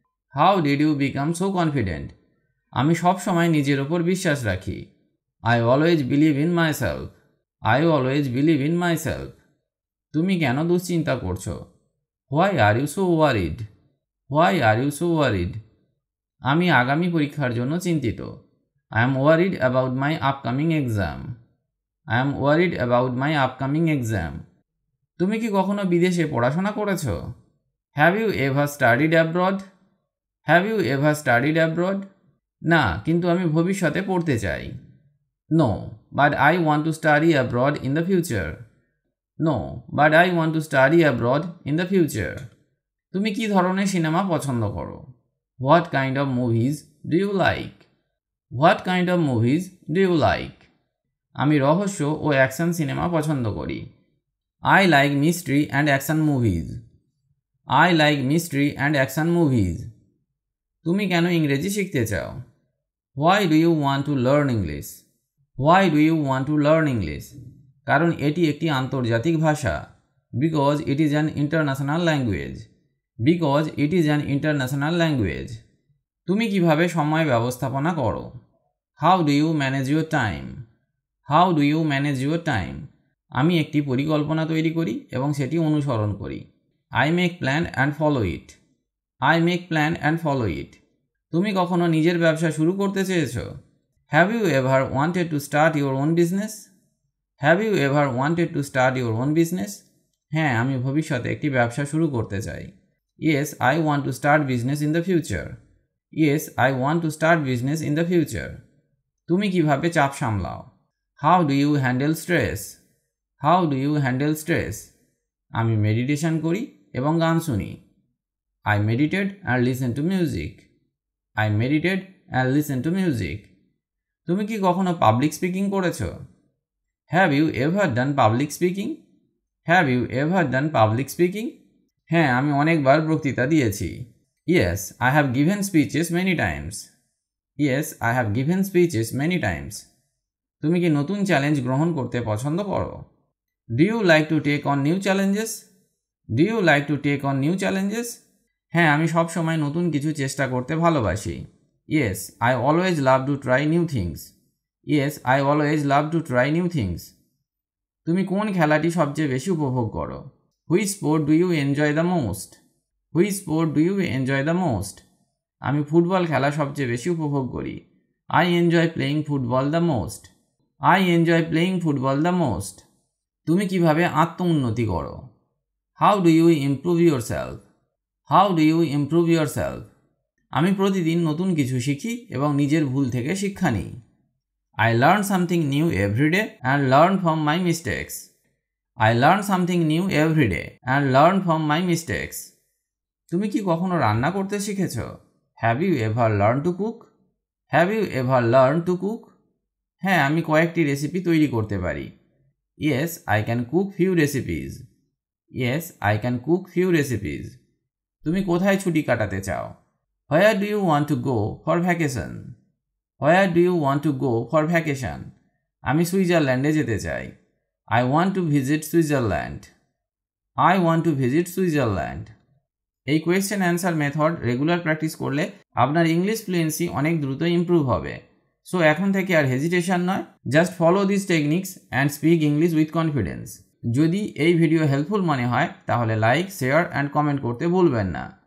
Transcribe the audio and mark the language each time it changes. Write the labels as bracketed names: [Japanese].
[English] How did you become so confident? [Bangla] আমি সব সময় নিজের ওপর বিশ্বাস রাখি। [English] I always believe in myself. I always believe in myself. [Bangla] তুমি কেন দুশ্চিন্তা করছো? [English] Why are you so worried? Why are you so worried? [Bangla] আমি আগামী পরীক্ষার জন্য চিন্তিত। [English] I am worried about my upcoming exam. I am worried about my upcoming exam. [Bangla] তুমি কি কখনো বিদেশে পড়াশোনা করেছো? [English] Have you ever studied abroad? Have you ever studied abroad? [Bangla] না, কিন্তু আমি ভবিষ্যতে পড়তে চাই। [English] No, but I want to study abroad in the future. No, but I want to study abroad in the future. [Bangla] তুমি কি ধরনের সিনেমা পছন্দ করো? [English] What kind of movies do you like? What kind of movies do you like? [Bangla] আমি রহস্য ও action cinema পছন্দ করি। [English] I like mystery and action movies. I like mystery and action movies. [Bangla] তুমি কেন ইংরেজি শিখতে চাও? [English] Why do you want to learn English? Why do you want to learn English? [Bangla] কারণ এটি একটি আন্তর্জাতিক ভাষা। [English] Because it is an international language. Because it is an international language. [Bangla] তুমি কিভাবে সময় ব্যবস্থাপনা করো? [English] How do you manage your time? How do you manage your time? [Bangla] আমি একটি পরিকল্পনা তৈরি করি এবং সেটি অনুসরণ করি। [English] I make plan and follow it. I make plan and follow it. [Bangla] তুমি কখনো নিজের ব্যবসা শুরু করতে চেয়েছো? [English] Have you ever wanted to start your own business? Have you ever wanted to start your own business? [Bangla] হ্যাঁ, আমি ভবিষ্যতে একটি ব্যবসা শুরু করতে চাই। [English] Yes, I want to start business in the future. Yes, I want to start business in the future. [Bangla] তুমি কিভাবে চাপ সামলাও? [English] How do you handle stress? How do you handle stress? [Bangla] আমি মেডিটেশন করি এবং গান শুনি। [English] I meditate and listen to music. I meditate and listen to music. [Bangla] তুমি কি কখনো পাবলিক স্পিকিং করেছো? [English] Have you ever done public speaking? Have you ever done public speaking? [Bangla] হ্যাঁ, আমি অনেকবার বক্তৃতা দিয়েছি। [English] Yes, I have given speeches many times. Yes, I have given speeches many times. [Bangla] তুমি কি নতুন চ্যালেঞ্জ গ্রহণ করতে পছন্দ করো? [English] Do you like to take on new challenges? Do you like to take on new challenges? [Bangla] হ্যাঁ, আমি সব সময় নতুন কিছু চেষ্টা করতে ভালোবাসি। [English] Yes, I always love to try new things. Yes, I always love to try new things. [Bangla] তুমি কোন খেলাটি সবচেয়ে বেশি উপভোগ করো? [English] Which sport do you enjoy the most? Which sport do you enjoy the most? [Bangla] আমি ফুটবল খেলা সবচেয়ে বেশি উপভোগ করি। [English] I enjoy playing football the most. I enjoy playing football the most. [Bangla] তুমি কিভাবে আত্ম-উন্নতি করো? [English] How do you improve yourself? How do you improve yourself? [Bangla] আমি প্রতিদিন নতুন কিছু শিখি এবং নিজের ভুল থেকে শিক্ষা নিই। [English] I learn something new every day and learn from my mistakes. I learn something new every day and learn from my mistakes. [Bangla] তুমি কি কখনো রান্না করতে শিখেছো? [English] Have you ever learned to cook? Have you ever learned to cook? [Bangla] হ্যাঁ, আমি কয়েকটি recipe তৈরি করতে পারি। [English] Yes, I can cook few recipes. Yes, I can cook few recipes. [Bangla] তুমি কোথায় ছুটি কাটাতে চাও? [English] Where do you want to go for vacation? Where do you want to go for vacation? [Bangla] আমি সুইজারল্যান্ডে যেতে চাই। [English] I want to visit Switzerland. I want to visit Switzerland. [Bangla] এই question answer method regular practice করলে আপনার English fluency অনেক দ্রুত improve হবে। [English] so [Bangla] এখন থেকে আর হেজিটেশন নয়, [English] Just follow this techniques and speak English with confidence. [Bangla] যদি এই ভিডিও হেল্পফুল মনে হয় তাহলে লাইক, শেয়ার অ্যান্ড কমেন্ট করতে ভুলবেন না।